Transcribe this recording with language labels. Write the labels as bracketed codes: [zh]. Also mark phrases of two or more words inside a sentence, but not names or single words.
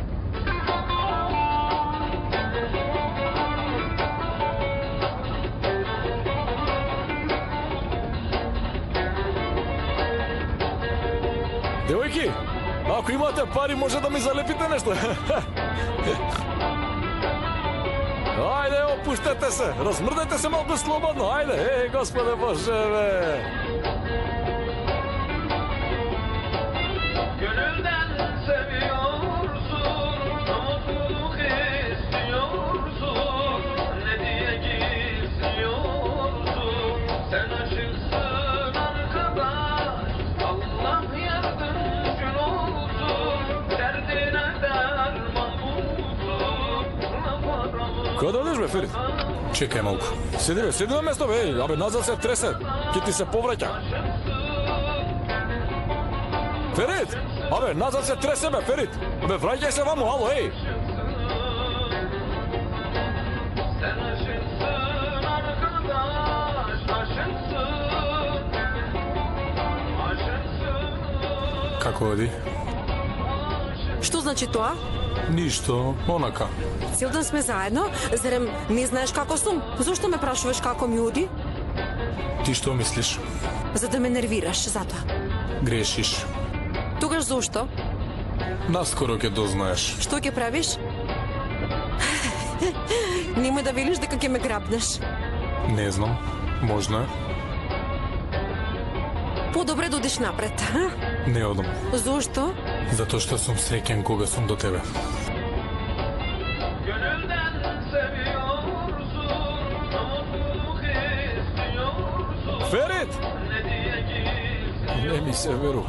[mk] Девојки, ако имате пари, може да ми залепите нешто. ајде, опуштете се, размрдете се малку слободно, ајде, Господе Боже, бе. [tr] Gönülden seviyorsun, mutluluk istiyorsun, ne diye gizliyorsun, sen aşıksın arkadaş, Allah yardımcın olsun, derdine derman bulsun, [mk] Каде одиш, бе, Ферит? Чекај малку. Седи на место, бе, абе, назад се тресе, ќе ти се повраќа. Ферит! Абе, назад се тресе, бе, Ферит! Абе, враќај се ваму, ало, еј! [tr] sen aşıksın arkadaş, aşıksın. [mk] Како оди? Што значи тоа? Ништо, онака. Цел ден сме заедно, зарем не знаеш како сум? Зошто ме прашуваш како ми оди? Ти што мислиш? За да ме нервираш, затоа. Грешиш. Тогаш зошто? Наскоро ќе дознаеш. Што ќе правиш? Немој да велиш дека ќе ме грабнеш. Не знам, можно е. Подобре да одиш напред, а? Не одам. Зошто? Затоа што сум среќен кога сум до тебе. [tr] Gönülden seviyorsun, mutluluk istiyorsun, [mk] Ферит! [tr] ne diye gizliyorsun, [mk] Не ми се верува.